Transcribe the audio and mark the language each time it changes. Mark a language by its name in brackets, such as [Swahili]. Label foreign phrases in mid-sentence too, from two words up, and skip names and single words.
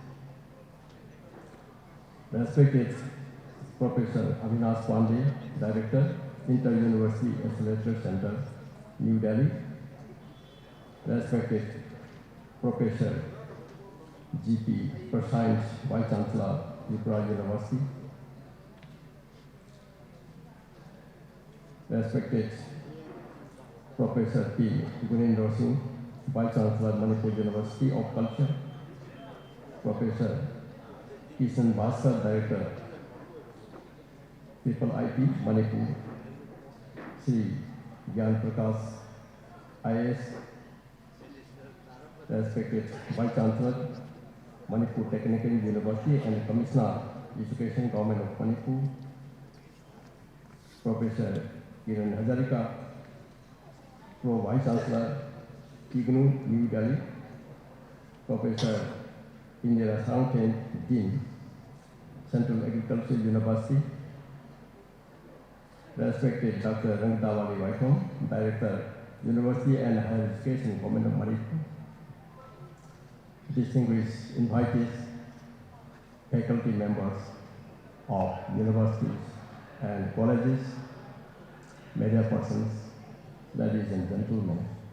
[English] respected Professor Avinash Pandey, Director, Inter-University Accelerator Center, New Delhi, respected Professor G.P. Prasad, Vice Chancellor, Tripura University, respected Professor P. Gunendra Singh, Vice Chancellor, Manipur University of Culture, Professor Kishan Bhaskar, Director, IIT Manipur, Sri Gyan Prakash, IAS, respected Vice Chancellor, Manipur Technical University and Commissioner, Education, Government of Manipur, Professor Kiran Hazarika, Pro Vice Chancellor, IGNU, New Delhi, Professor Indira Saunten, Dean, Central Agricultural University, respected Dr. Rangdawali Vaikom, Director, University and Higher Education, Government of Manipur, distinguished invitees, faculty members of universities and colleges, media persons, ladies and gentlemen.